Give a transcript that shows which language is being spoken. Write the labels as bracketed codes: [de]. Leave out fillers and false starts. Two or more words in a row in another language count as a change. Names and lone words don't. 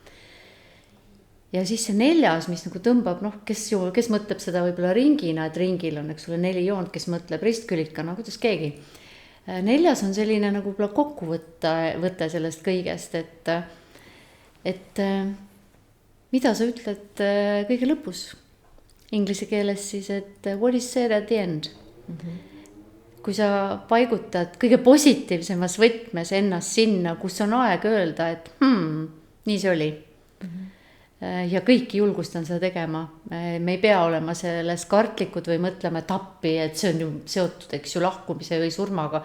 [et] Ja siis see 4, mis nagu tõmbab, kes mõtleb seda võib-olla ringina, et ringil on 4 joont, kes mõtleb ristkülikana, kuidas keegi. 4 on selline nagu kokkuvõte sellest kõigest, et mida sa ütled kõige lõpus. Inglise keeles siis, et [en] what is said at the end? [et] Kui sa paigutad kõige positiivsemas võtmes ennast sinna, kus on aeg öelda, et nii see oli. Ja kõiki julgustan seda tegema. Me ei pea olema selles kartlikud või mõtlema tappi, et see on ju seotud, eks ju, lahkumise või surmaga.